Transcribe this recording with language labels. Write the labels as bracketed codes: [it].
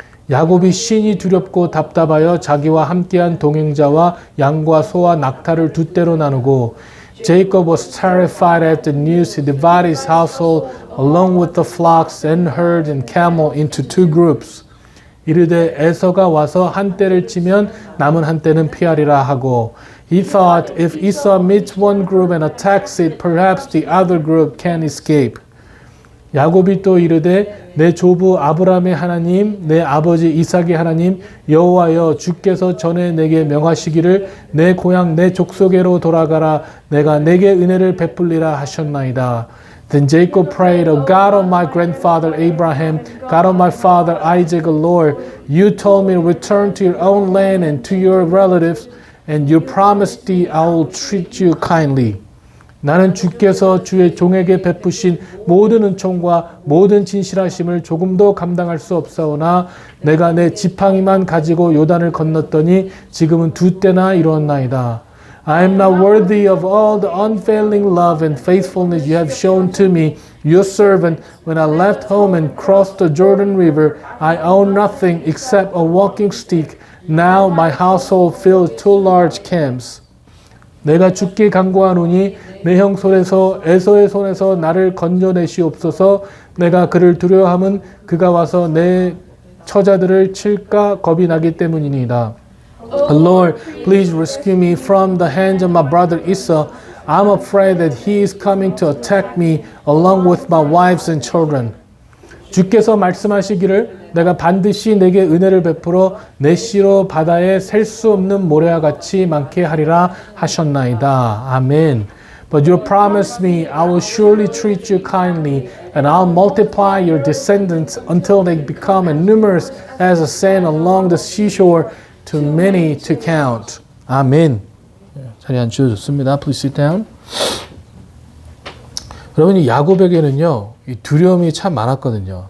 [ko] 야곱이 신이 두렵고 답답하여 자기와 함께한 동행자와 양과 소와 낙타를 두 떼로 나누고 [en] Jacob was terrified at the news. He divided his household along with the flocks and herd and camel into two groups. [ko] 이르되 에서가 와서 한 떼를 치면 남은 한 떼는 피하리라 하고 [en] He thought if Esau meets one group and attacks it, perhaps the other group can escape. [ko] 야곱이 또 이르되 내 조부 아브라함의 하나님 내 아버지 이삭의 하나님 여호와여 주께서 전에 내게 명하시기를 내 고향 내 족속에로 돌아가라 내가 내게 은혜를 베풀리라 하셨나이다. [en] Then Jacob prayed, O God of my grandfather Abraham, God of my father Isaac, O Lord, you told me to return to your own land and to your relatives, and you promised thee I will treat you kindly. [ko] 나는 주께서 주의 종에게 베푸신 모든 은총과 모든 진실하심을 조금도 감당할 수 없사오나 내가 내 지팡이만 가지고 요단을 건넜더니 지금은 두 때나 이루었나이다. [en] I am not worthy of all the unfailing love and faithfulness you have shown to me, your servant. When I left home and crossed the Jordan River, I owned nothing except a walking stick. Now my household fills two large camps. [ko] 내가 주께 간구하노니 내 형 손에서 에서의 손에서 나를 건져내시옵소서. 내가 그를 두려워함은 그가 와서 내 처자들을 칠까 겁이 나기 때문이니이다. [en] Lord, please rescue me from the hands of my brother Esau. I'm afraid that he is coming to attack me along with my wives and children. [ko] 주께서 말씀하시기를 내가 반드시 내게 은혜를 베풀어 내 씨로 바다에 셀 수 없는 모래와 같이 많게 하리라 하셨나이다. 아멘. [en] But you promised me, I will surely treat you kindly, and I'll multiply your descendants until they become as numerous as the sand along the seashore, too many to count. [ko] 아멘. 자리 앉으셔도 좋습니다. [en] Please sit down. [ko] 여러분, 이 야곱에게는요, 이 두려움이 참 많았거든요.